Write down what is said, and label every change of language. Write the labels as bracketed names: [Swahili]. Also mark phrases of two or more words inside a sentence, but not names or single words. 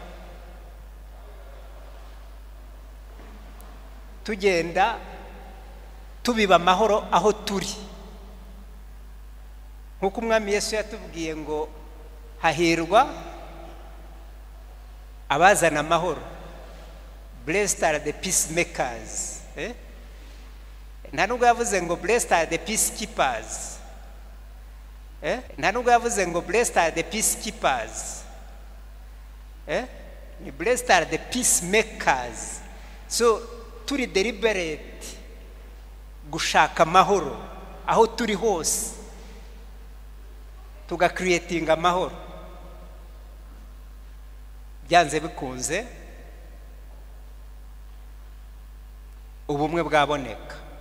[Kinyarwanda] tugenda tubiba amahoro aho turi, nk'uko umwami Yesu yatubwiye ngo hahirwa abazana amahoro, [English] blessed are the peacemakers. [Kinyarwanda] Nta nubwo yavuze ngo [English] blessed are the peacekeepers. [Kinyarwanda] Nta nubwo yavuze ngo [English] blessed are the peacekeepers. Ni blessed are the peacemakers. [Kinyarwanda] So turi deliberate gushaka amahoro aho turi hose, tuga creating amahoro. Byanze bikunze ubumwe bwaboneka.